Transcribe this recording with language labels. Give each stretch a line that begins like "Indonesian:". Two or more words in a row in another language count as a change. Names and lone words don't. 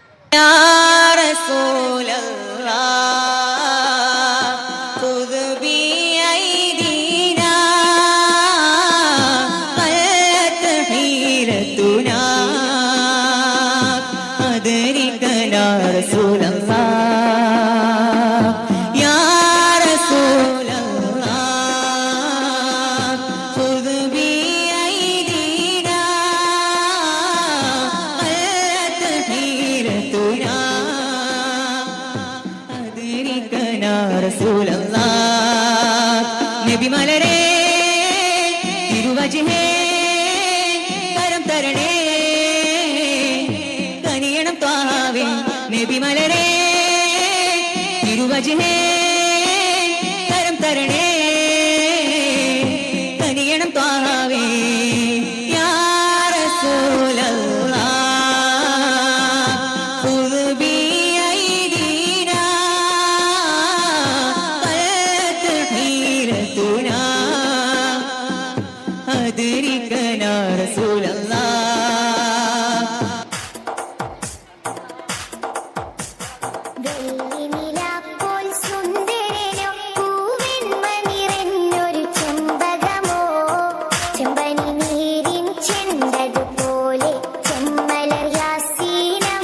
Arabic: يا رسول الله خذ بأيدينا قلت حيرتنا أدركنا رسول الله يا رسول الله خذ بأيدينا قلت حيرتنا أدركنا رسول الله
Malayalam: നബി മലരേ തിരുവജഹേ കരം തരണേ കനിയണം ത്വാഹാവേ നബി മലരേ തിരുവജഹേ കരം തരണേ കനിയണം ത്വാഹാവേ
Arabic: يا رسول الله خذ بأيدينا قلت حيرتنا أدركنا رسول الله
Malayalam: വെള്ളിനിലാപ്പോൾ സുന്ദരനോ പൂവെൺമണിറഞ്ഞൊരു ചെമ്പകമോ ചെമ്പനി നീരിൻ ചെണ്ടതുപോലെ ചെമ്മലർ യാസീനം